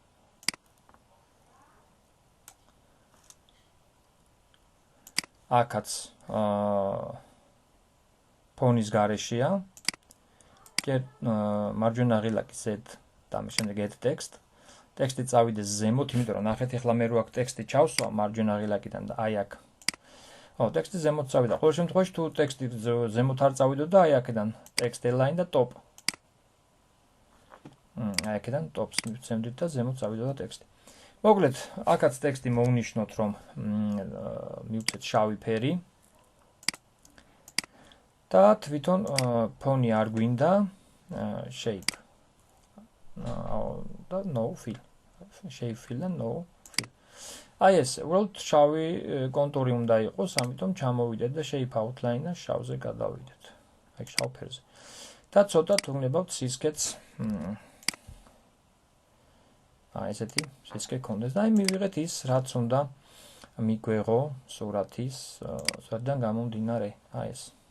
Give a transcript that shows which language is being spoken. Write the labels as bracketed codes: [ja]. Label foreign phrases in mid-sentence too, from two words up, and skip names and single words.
[ka] აქაც ფონის გარეშეა. მარჯვენა ღილაკი Z და ამ შემდეგ [en] add text. [ka] ტექსტი წავიდეს ზემოთ, იმიტომ რომ ნახეთ ახლა მე რო აქ ტექსტი ჩავსვა მარჯვენა ღილაკიდან და აი აქ. ტექსტი ზემოთ წავიდა. ყოველ შემთხვევაში თუ ტექსტი ზემოთ არ წავიდო და აი აქედან [en] text align [ka] და top. აი აქედან tops მივცემდით და ზემოთ წავიდოდა ტექსტი. მოკლედ, აქაც ტექსტი მოვნიშნოთ, რომ მივცეთ შავი ფერი. და თვითონ ფონი არ გვინდა shape. [en] და no fill. shape fill და no fill. [ka] აი ეს, უბრალოდ შავი კონტური უნდა იყოს, ამიტომ ჩამოვიდეთ და [en] shape outline-ს [ka] შავზე გადავიდეთ. აი შავ ფერზე. და ცოტა თუნებავთ სისქეც ესეთი სისქე კონდეს და აი მივიღეთ ის, რაც უნდა მიგვეღო სურათიდან გამომდინარე. აი ეს.